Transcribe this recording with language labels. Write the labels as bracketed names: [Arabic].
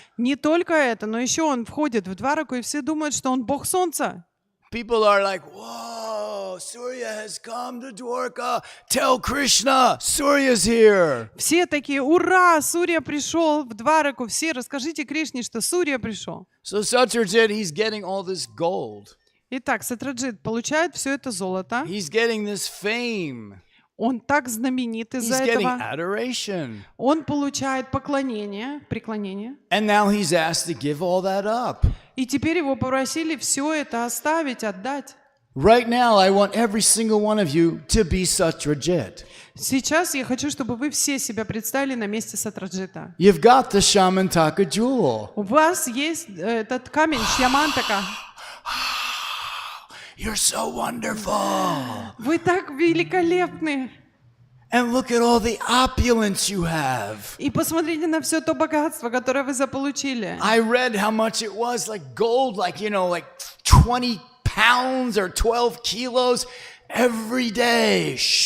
[Russian] Не только это, но еще он входит в Двараку, и все думают, что он бог солнца. [English] People are like, whoa, Surya has come to Dwarka. Tell Krishna, Surya's here. [Russian] Все такие: ура, Сурья пришел в Двараку. Все расскажите Кришне, что Сурья пришел. [English] So Satyajit, he's getting all this gold. [Russian] Итак, Сатраджит получает все это золото. [English] He's getting this fame. [Russian] Он так знаменит [English] He's [Russian] из-за [English] getting [Russian] этого. [English] adoration. [Russian] Он получает преклонение. [English] And now he's asked to give all that up. [Russian] И теперь его попросили все это оставить, отдать. [English] Right now, I want every single one of you to be Satyajit. [Russian] Сейчас я хочу, чтобы вы все себя представили на месте Сатраджита. [English] You've got the Shamantaka jewel. [Russian] У вас есть этот камень Шьямантака. [English] You're so wonderful. [Russian] Вы так великолепны. [English] And look at all the opulence you have. [Russian] И посмотрите на все то богатство, которое вы заполучили. [English] I read how much it was, like gold, like 20 pounds or 12 kilos every day.